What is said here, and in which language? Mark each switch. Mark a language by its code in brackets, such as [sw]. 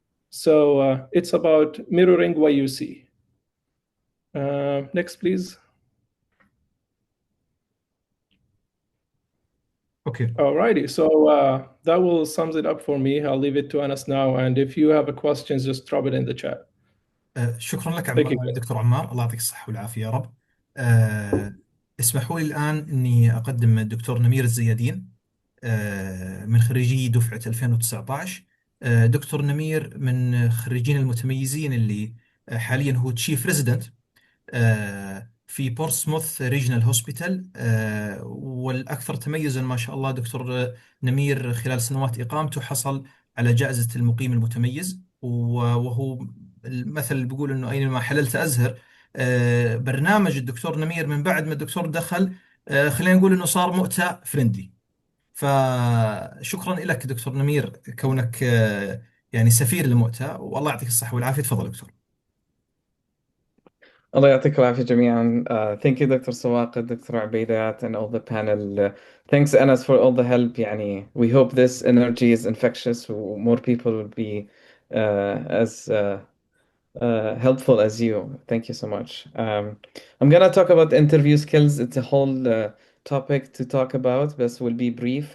[en] So it's about mirroring what you see. Next, please. Okay. Alrighty, so that will sums it up for me. I'll leave it to Anas now. And if you have a questions, just drop it in the chat. [ar] شكرا لك [en] Thank you. [ar] دكتور عمار، الله يعطيك الصحة والعافية يا رب. اسمحوا لي الآن أني أقدم الدكتور نمير الزيادين، من خريجي دفعة 2019. دكتور نمير من خريجين المتميزين اللي حاليا هو تشيف ريزيدنت في بورسموث ريجنال هوسبيتال، والأكثر تميزا ما شاء الله دكتور نمير خلال سنوات إقامته حصل على جائزة المقيم المتميز، وهو المثل اللي بيقول انه اينما حللت ازهر. برنامج الدكتور نمير من بعد ما الدكتور دخل، خلينا نقول انه صار مؤتة فريندلي. فشكرا لك دكتور نمير كونك يعني سفير لمؤتة، والله يعطيك الصحة والعافية. تفضل دكتور. الله يعطيكم العافية جميعا. [en] Thank you Dr. Sawaqi, Dr. Abeidat, and all the panel. Thanks Anas for all the help. يعني we hope this energy is infectious. More people will be as helpful as you. Thank you so much. I'm gonna talk about interview skills. It's a whole topic to talk about, but will be brief.